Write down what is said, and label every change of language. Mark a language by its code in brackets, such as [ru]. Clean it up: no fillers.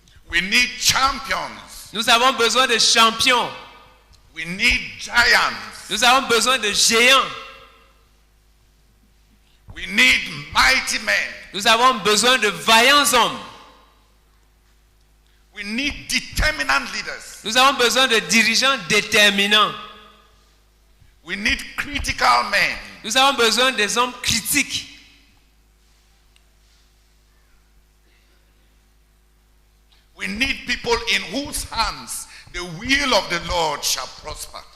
[en] We need champions. [fr] Nous avons besoin de champions. [en] We need giants. [fr] Nous avons besoin de géants. [en] We need mighty men. [fr] Nous avons besoin de vaillants hommes. [en] We need determinant leaders. [fr] Nous avons besoin de dirigeants déterminants. [en] We need critical men. [fr] Nous avons besoin des hommes critiques. [en] We need people in whose hands the will of the Lord shall prosper.